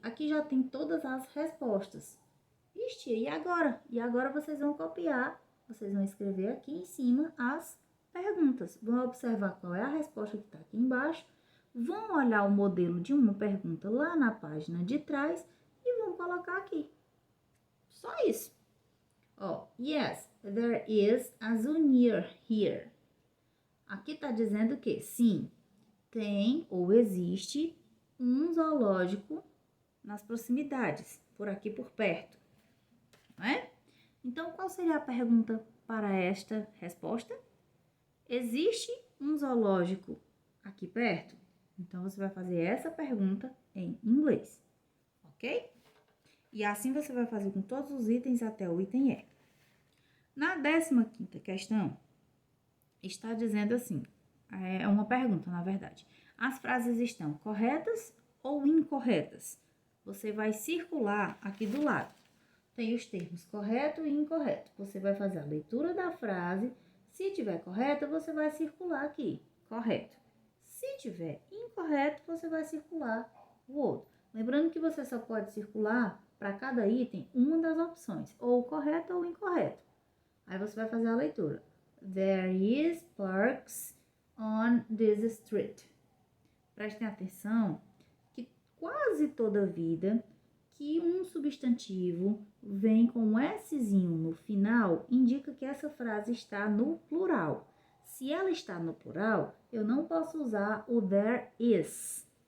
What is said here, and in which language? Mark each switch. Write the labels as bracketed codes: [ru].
[pt] Aqui já tem todas as respostas. Ixi, e agora? E agora vocês vão copiar, vocês vão escrever aqui em cima as perguntas. Vão observar qual é a resposta que está aqui embaixo, vão olhar o modelo de uma pergunta lá na página de trás e vão colocar aqui. Só isso. [en] Ó, yes, there is a zoo near here. [pt] Aqui tá dizendo que sim, tem ou existe um zoológico nas proximidades, por aqui por perto, não é? Então, qual seria a pergunta para esta resposta? Existe um zoológico aqui perto? Então, você vai fazer essa pergunta em inglês, ok? E assim você vai fazer com todos os itens até o item E. Na 15ª questão, está dizendo assim, é uma pergunta, na verdade. As frases estão corretas ou incorretas? Você vai circular aqui do lado. Tem os termos correto e incorreto. Você vai fazer a leitura da frase. Se tiver correta, você vai circular aqui, correto. Se tiver incorreto, você vai circular o outro. Lembrando que você só pode circular para cada item uma das opções, ou correto ou incorreto. Aí você vai fazer a leitura. [en] There is parks on this street. [pt] Prestem atenção que quase toda vida que um substantivo vem com um Szinho no final, indica que essa frase está no plural. Se ela está no plural, eu não posso usar o there is.